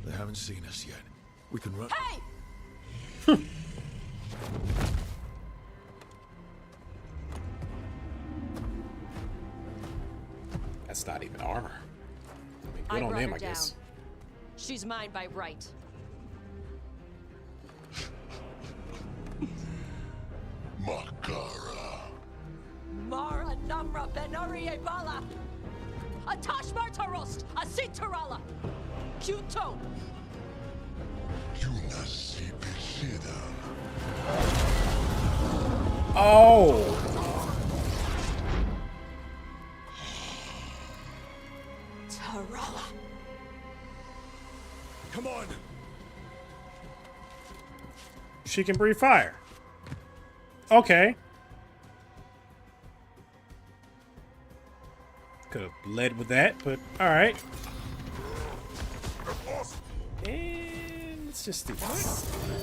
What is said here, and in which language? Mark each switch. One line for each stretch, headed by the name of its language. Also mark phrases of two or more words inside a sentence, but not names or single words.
English: haven't seen us yet. We can run. Hey! That's not even armor. I mean, good I on brought them, her I guess. down. She's mine by right. Makara. Mara Namra Benari Bala. Atash Martarost. Asitarala. Kuto. Oh! Tarala. Come on! She can breathe fire. Okay. Could have led with that, but alright. And let's just do this.